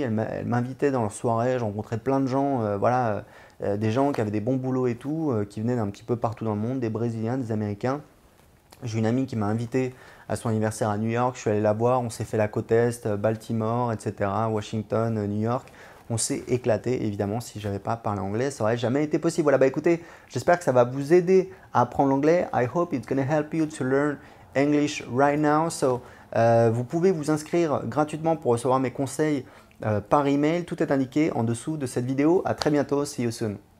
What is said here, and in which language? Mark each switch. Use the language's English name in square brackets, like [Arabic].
[French] Elles m'invitaient dans leurs soirées. Je rencontrais plein de gens, des gens qui avaient des bons boulots et tout, qui venaient d'un petit peu partout dans le monde, des Brésiliens, des Américains. J'ai une amie qui m'a invité à son anniversaire à New York. Je suis allé la voir. On s'est fait la côte Est, Baltimore, etc., Washington, New York. On s'est éclaté. Évidemment, si je n'avais pas parlé anglais, ça n'aurait jamais été possible. Voilà, écoutez, j'espère que ça va vous aider à apprendre l'anglais. [English] I hope it's going to help you to learn English right now. [French] So, vous pouvez vous inscrire gratuitement pour recevoir mes conseils par email. Tout est indiqué en dessous de cette vidéo. À très bientôt. [English] See you soon.